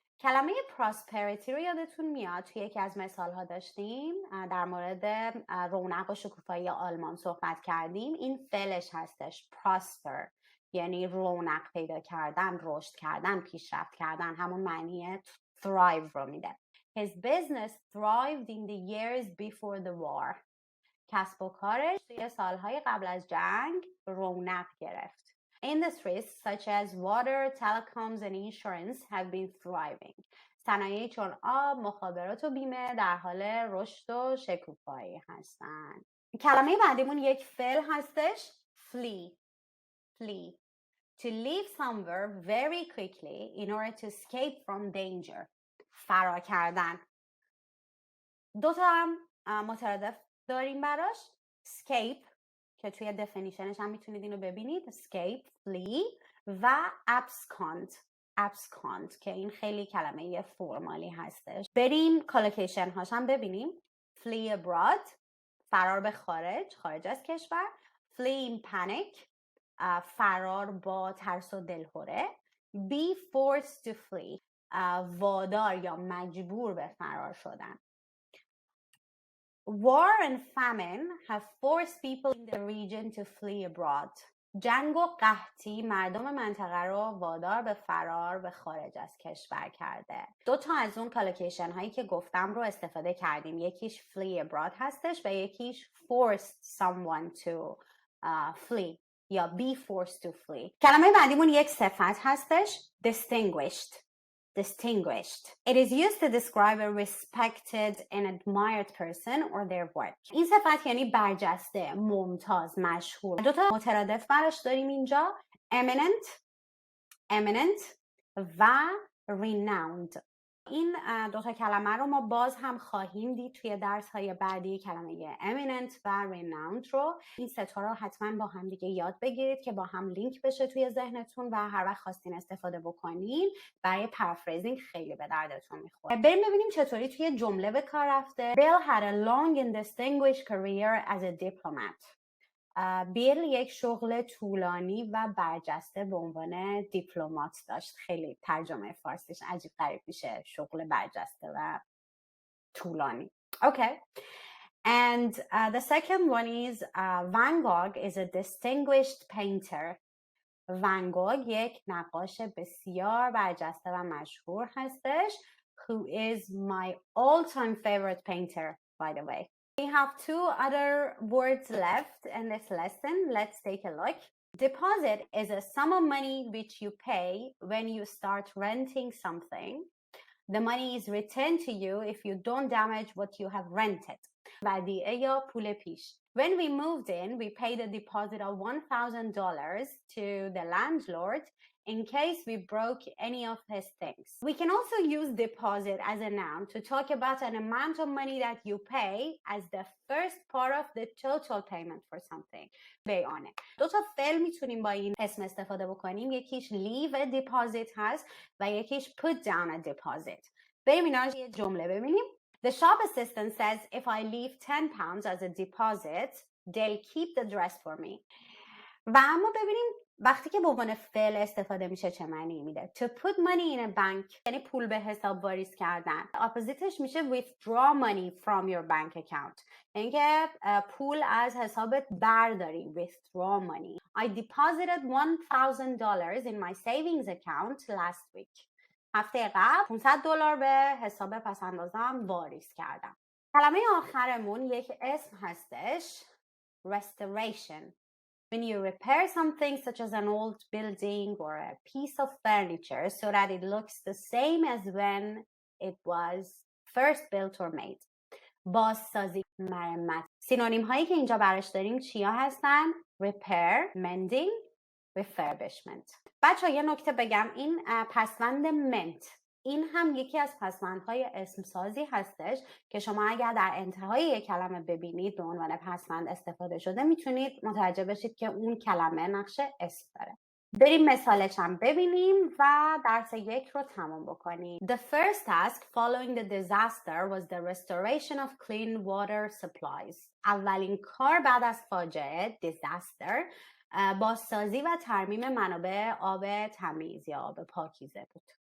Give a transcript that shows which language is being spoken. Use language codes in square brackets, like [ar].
[fa] کلمه prosperity رو یادتون میاد توی یکی از مثال‌ها داشتیم، در مورد رونق و شکوفایی آلمان صحبت کردیم. این فعلش هستش prosper، یعنی رونق پیدا کردن، رشد کردن، پیشرفت کردن، همون معنی thrive رو میده. [en] His business thrived in the years before the war. [fa] کسب و کارش توی سالهای قبل از جنگ رونق گرفت. [en] Industries such as water, telecoms and insurance have been thriving. [fa] صنایعی چون آب، مخابرات و بیمه در حال رشد و شکوفایی هستن. کلمه بعدیمون یک فعل هستش flee. [en] To leave somewhere very quickly in order to escape from danger. [fa] فرار کردن. 2 تا هم مترادف داریم براش. escape که توی دفینیشنش هم میتونید اینو ببینید. escape, flee و abscond که این خیلی کلمه فرمالی هستش. بریم کالوکیشن هاش هم ببینیم. [en] flee abroad، [fa] فرار به خارج از کشور. [en] flee in panic، [fa] فرار با ترس و دلهره. [en] be forced to flee، [fa] وادار یا مجبور به فرار شدن. [en] War and famine have forced people in the region to flee abroad. [fa] جنگ و قحطی مردم منطقه رو وادار به فرار به خارج از کشور کرده. 2 تا از اون کالوکیشن هایی که گفتم رو استفاده کردیم. یکیش flee abroad هستش و یکیش [en] forced someone to flee [fa] یا [en] be forced to flee. [fa] کلمه بعدیمون یک صفت هستش distinguished. distinguished. [en] It is used to describe a respected and admired person or their work. [fa] این صفت یعنی برجسته، ممتاز، مشهور. دو تا مترادف براش داریم اینجا، eminent و renowned. این دو تا کلمه رو ما باز هم خواهیم دید توی درس‌های بعدی، کلمه eminent و renowned رو. این سه تا رو حتما با هم دیگه یاد بگیرید که با هم لینک بشه توی ذهنتون و هر وقت خواستین استفاده بکنین برای پرافریزینگ خیلی به دردتون میخوره. بریم ببینیم چطوری توی جمله به کار رفته. [en] Bill had a long and distinguished career as a diplomat. [fa] بیل یک شغل طولانی و برجسته به عنوان دیپلمات داشت. خیلی ترجمه فارسیش عجیب غریب میشه، شغل برجسته و طولانی. [en] Okay. And the second one is Van Gogh is a distinguished painter. [fa] Van Gogh یک نقاش بسیار برجسته و مشهور هستش. [en] Who is my all-time favorite painter, by the way. We have two other words left in this lesson. Let's take a look. Deposit is a sum of money which you pay when you start renting something. The money is returned to you if you don't damage what you have rented. [fa] ودیعه یا پول پیش. [en] When we moved in, we paid a deposit of $1,000 to the landlord in case we broke any of his things. We can also use deposit as a noun to talk about an amount of money that you pay as the first part of the total payment for something. Pay on it. [fa] دو تا فعل میتونیم با این اسم استفاده بکنیم. یکیش [en] leave a deposit [fa] هست و یکیش [en] put down a deposit. [fa] بریم اینا رو یه جمله ببینیم. [en] The shop assistant says if I leave 10 pounds as a deposit, they'll keep the dress for me. [fa] و اما ببینیم وقتی که به عنوان فعل استفاده میشه چه معنی میده. [en] To put money in a bank [fa] یعنی پول به حساب واریز کردن. اپوزیتش میشه [en] withdraw money from your bank account. [fa] یعنی که پول از حسابت برداری. [en] Withdraw money. I deposited $1,000 in my savings account last week. [fa] هفته قبل $500 به حساب پس اندازم واریز کردم. کلمه آخرمون یک اسم هستش. Restoration. [en] When you repair something such as an old building or a piece of furniture so that it looks the same as when it was first built or made. [fa] بازسازی، مرمت. سینونیم هایی که اینجا براش داریم چیا هستن؟ [en] Repair, mending, refurbishment. [fa] بچه ها یه نکته بگم، این پسوند meant این هم یکی از پسوندهای اسمسازی هستش که شما اگر در انتهای یک کلمه ببینید به عنوان پسوند استفاده شده میتونید متوجه بشید که اون کلمه نقش اسم داره. بریم مثالش هم ببینیم و درس یک رو تمام بکنیم. The first task following the disaster was the restoration of clean water supplies. اولین کار بعد از فاجعه disaster بازسازی و ترمیم منابع آب تمیز یا آب پاکیزه بود.